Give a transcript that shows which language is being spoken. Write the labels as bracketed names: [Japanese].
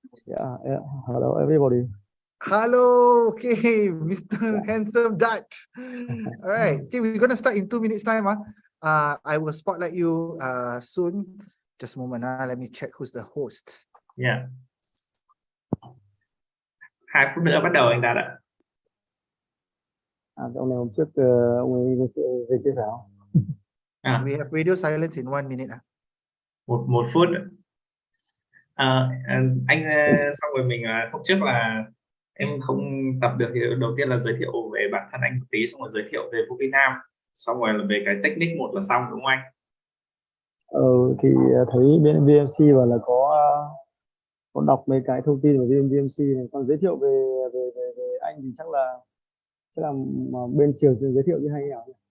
[English] Yeah, yeah. Hello, everybody. Hello. Okay, Mr. Handsome Dad. All right. Okay, we're gonna start in 2 minutes time. I will spotlight you soon. Just a moment. Let me check who's the host. Yeah. [Vietnamese] 2 phút nữa bắt đầu anh Đạt ạ. Ông này hôm trước ông ấy về chia sẻ không? [English] We have radio silence in 1 minute. [Vietnamese] Một phút. Anh xong rồi mình hôm trước là em không tập được thì đầu tiên là giới thiệu về bản thân anh một tí, xong rồi giới thiệu về Vũ Việt Nam, xong rồi là về cái technique một là xong, đúng không anh? Thì thấy bên VMC và là có đọc mấy cái thông tin của VMC này, còn giới thiệu về anh thì chắc là mà bên trường giới thiệu như hay nào.